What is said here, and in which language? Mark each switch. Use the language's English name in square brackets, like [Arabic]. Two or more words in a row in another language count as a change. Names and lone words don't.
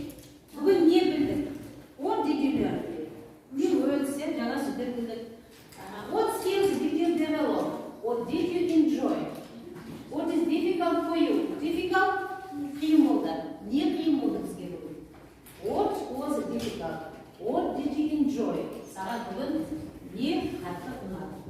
[Kazakh] Бүгін не білдік? [English] What did you learn today? [Kazakh] Не өтсе, жаңа сөздер білдік. [English] What skills did you develop? What did you enjoy? What is difficult for you? Difficult? [Kazakh] Қиын болды. Не қиын болды бізге бүгін? [English] What was difficult? What did you enjoy? [Kazakh] Саған бүгін не қатты ұнады?